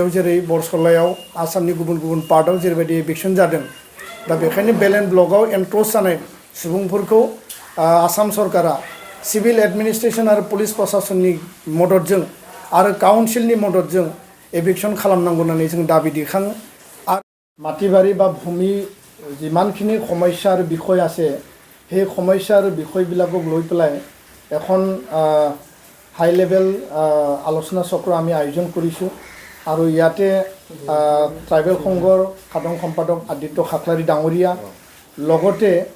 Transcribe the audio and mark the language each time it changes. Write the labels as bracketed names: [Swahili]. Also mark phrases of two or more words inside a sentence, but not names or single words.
[Bodo] जेरै बरसलायाव आसामनि गुबुन गुबुन पार्टआव जेरैबायदि एभिक्सन जादों दा बेखायनो बेलेन ब्लकआव एनक्ल'ज जानाय सुबुंफोरखौ आसाम सरकारा सिभिल एडमिनिस्ट्रेशन आरो पुलिस प्रशासननि मददजों आरो काउन्सिलनि मददजों एभिक्सन खालामनांगौ होननानै जों दाबि दैखाङो आरो माटिबारि बा भूमि [Assamese] যিমানখিনি সমস্যা আৰু বিষয় আছে সেই সমস্যা আৰু বিষয়বিলাকক লৈ পেলাই এখন হাই লেভেল আলোচনা চক্ৰ আমি আয়োজন কৰিছোঁ আৰু ইয়াতে ট্ৰাইবেল সংঘৰ সাধাৰণ সম্পাদক আদিত্য খাকলাৰী ডাঙৰীয়া লগতে